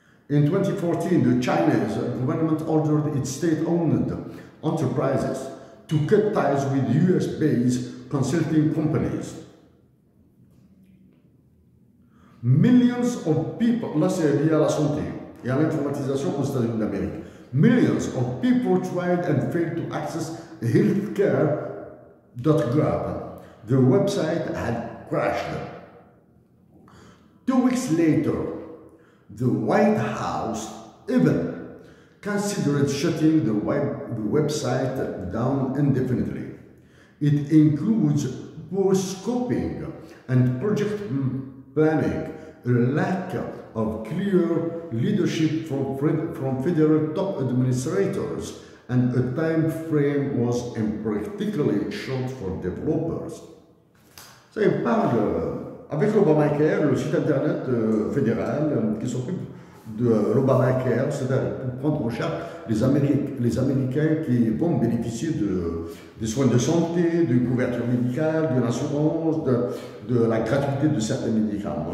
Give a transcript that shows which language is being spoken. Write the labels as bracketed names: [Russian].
[English] In 2014, the Chinese government ordered its state-owned enterprises to cut ties with US-based consulting companies. Millions of people, [French] là c'est lié à la santé et à l'informatisation aux États-Unis d'Amérique. [English] Millions of people tried and failed to access healthcare.gov. The website had crashed. 2 weeks later, the White House even considered shutting the website down indefinitely. It includes poor scoping and project planning, a lack of clear leadership from federal top administrators, and a time frame was impractically short for developers. [French] Ça, il parle avec l'Obamacare, le site internet fédéral qui s'occupe de l'Obamacare, c'est-à-dire pour prendre en charge les Américains qui vont bénéficier des soins de santé, d'une couverture médicale, d'une assurance, de la gratuité de certains médicaments.